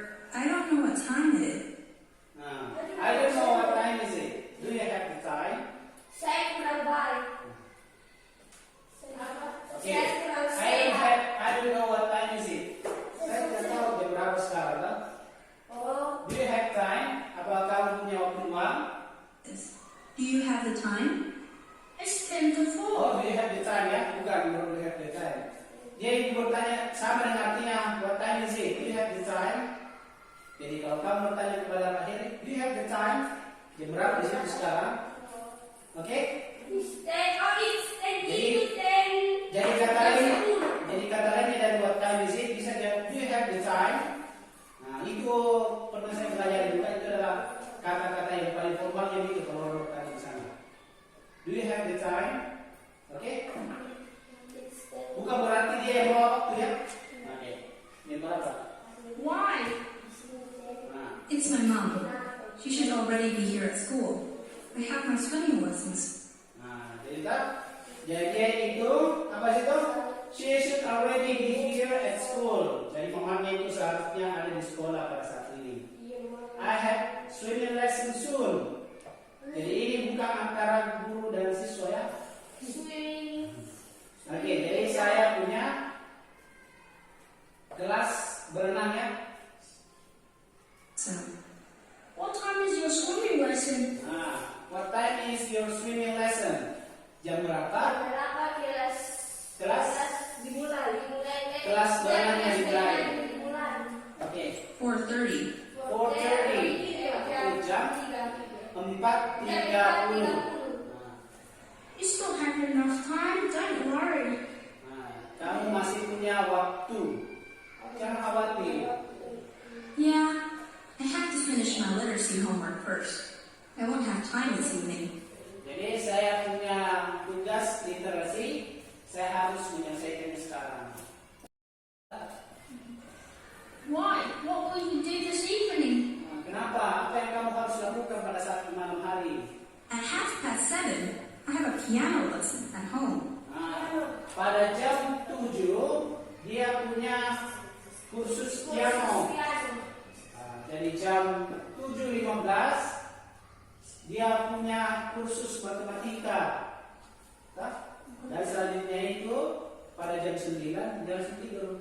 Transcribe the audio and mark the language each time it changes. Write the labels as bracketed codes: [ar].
[en] I don't know what time it is. Nah, I don't know what time is it. Do you have the time? [id] Saya kurang baik. [en] Okay. I don't know what time is it. [id] Saya tidak tahu jam berapa sekarang. Kan? Oh, [en] Do you have time? [id] Apakah kamu punya waktu luang? [en] Do you have the time? it's 10 to 4. Oh, do you have the time ya? [id] Bukan, [en] do you have the time. [id] Dia bertanya sama dengan artinya [en] what time is it? Do you have the time? [id] Jadi kalau kamu bertanya kepada Pak Heri, [en] do you have the time? [id] Jam berapa di situ sekarang? Oke? [en] It's 10. Oh, it's 10 [id] Jadi- [en] to 10. [id] Jadi kata lainnya dari [en] what time is it [id] bisa jadi [en] do you have the time? [id] Nah itu pernah saya belajar juga, itu adalah kata-kata yang paling formal yang itu kalau orang bertanya di sana. [en] Do you have the time? [id] Oke? Bukan berarti dia yang bawa waktu ya. Oke. Ini berapa? [en] Why? Nah, It's my mom. She should already be here at school. I have my swimming lessons. [id] jadi tak? Jadi itu apa sih itu? [en] She should already be here at school. [id] Jadi mamanya itu seharusnya ada di sekolah pada saat ini. [en] I have swimming lesson soon. [id] Jadi ini bukan antara guru dan siswa ya. [en] Swimming. [id] Oke, jadi saya punya kelas berenang ya. [en] So, What time is your swimming lesson? Nah, what time is your swimming lesson? [id] Jam berapa? Berapa kelas? Kelas? Dimulai. Kelas berenangnya dimulai. Dimulai. Oke, 4:30. 4:30. Jam 4:30. [en] You still have enough time, don't worry. [id] Nah, kamu masih punya waktu. Jangan khawatir. [en] Yeah, I have to finish my literacy homework first. I won't have time this evening. [id] Jadi saya punya tugas literasi, saya harus menyelesaikannya sekarang. [en] Why? What will you do this evening? [id] Nah, kenapa? Apa yang kamu harus lakukan pada saat malam hari? [en] At 7:30, I have a piano lesson at home. [id] Nah, pada jam 7 dia punya kursus piano. Nah, jadi jam 7.15 dia punya kursus matematika. Nah, Dan selanjutnya itu pada jam 9 dia langsung tidur.